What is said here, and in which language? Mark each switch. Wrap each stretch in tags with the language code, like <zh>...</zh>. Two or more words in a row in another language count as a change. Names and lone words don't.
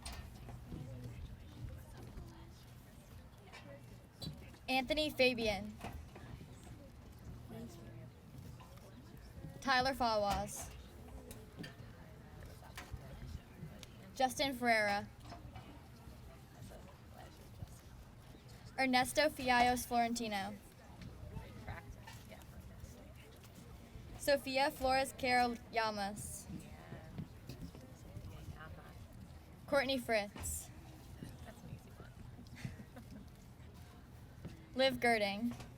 <en>Anthony Fabian. Tyler Fawaz. Justin Ferreira. Ernesto Fiallos Florentino. Sofia Flores Carol Llamas. Courtney Fritz. Liv Girding.</en>